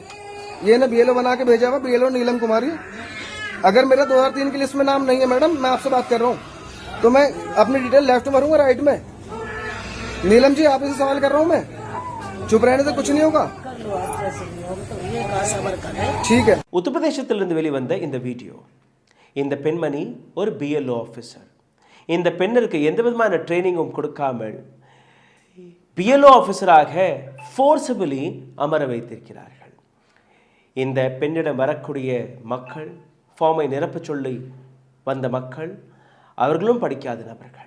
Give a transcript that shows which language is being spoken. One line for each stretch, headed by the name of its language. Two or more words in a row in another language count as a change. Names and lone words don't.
Hindi: ये ना बीएलओ बना के भेजा हुआ, बीएलओ नीलम कुमारी। अगर मेरा 2003 की लिस्ट में नाम नहीं है मैडम, मैं आपसे बात कर रहा हूँ, तो मैं अपनी
English: detail left
Hindi: में भरूंगा राइट में? नीलम जी आप से सवाल कर रहा हूँ मैं, चुप रहने से कुछ नहीं होगा। ठीक है.
Tamil: உத்தரப்பிரதேசத்திலிருந்து வெளிவந்த இந்த வீடியோ, இந்த பெண்மணி ஒரு
English: BLO officer.
Tamil: இந்த பெண்ணிற்கு எந்த விதமான ட்ரைனிங்கும் கொடுக்காமல் பிஎல்ஓ ஆஃபீஸராக ஃபோர்ஸபிளி அமர வைத்திருக்கிறார்கள். இந்த பெண்ணிடம் வரக்கூடிய மக்கள், ஃபார்மை நிரப்ப சொல்லி வந்த மக்கள், அவர்களும் படிக்காத நபர்கள்.